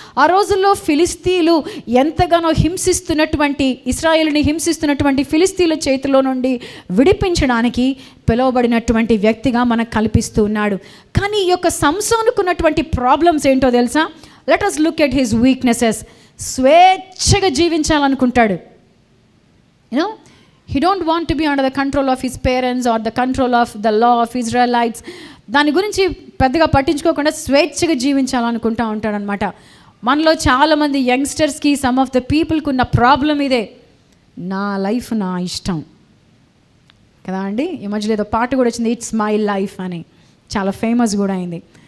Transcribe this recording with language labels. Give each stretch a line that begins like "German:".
Telugu: ఆ రోజుల్లో ఫిలిస్తీన్లు ఎంతగానో హింసిస్తున్నటువంటి, ఇశ్రాయేలుని హింసిస్తున్నటువంటి ఫిలిస్తీన్ల చేతిలో నుండి విడిపించడానికి పిలువబడినటువంటి వ్యక్తిగా మనకు కల్పిస్తూ ఉన్నాడు. కానీ ఈ యొక్క సంసోనుకున్నటువంటి ప్రాబ్లమ్స్ ఏంటో తెలుసా?
English: Let us look at his weaknesses.
Telugu: స్వేచ్ఛగా జీవించాలనుకుంటాడు.
English: You know, he don't want to be under the control of his parents or the control of the law of Israelites.
Telugu: దాని గురించి పెద్దగా పట్టించుకోకుండా స్వేచ్ఛగా జీవించాలనుకుంటూ ఉంటాడనమాట. మనలో చాలామంది యంగ్స్టర్స్కి,
English: some of the పీపుల్కి
Telugu: ఉన్న ప్రాబ్లం ఇదే, నా లైఫ్ నా ఇష్టం కదా అండి. ఈ మధ్యలో ఏదో పాట కూడా వచ్చింది,
English: it's my life
Telugu: అని, చాలా ఫేమస్ కూడా అయింది.